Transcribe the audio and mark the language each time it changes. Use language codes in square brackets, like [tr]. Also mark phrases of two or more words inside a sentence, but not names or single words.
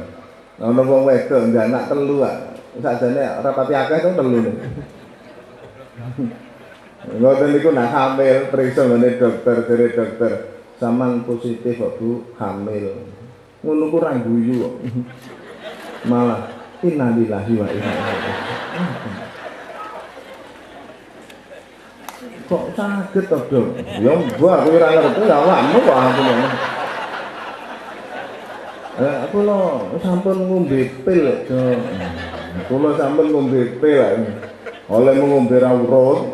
[jv] Ana wong wedok ndek anak 3 sakjane ora pati akeh to 3. Ngoten niku nak hamil periksa ngene dokter, jare dokter, "Sampeyan positif kok Bu, hamil." Ngono ku ra guyu kok. Malah [ar] إنا لله وإنا إليه راجعون. [jv] Kok saged to, Dok? Ya mbok aku ora ngerti awakmu kok aku ngono. Aku lho sampun ngombe pil, Dok. Kula sampun ngombe pil. Oleh ngombe ra urut.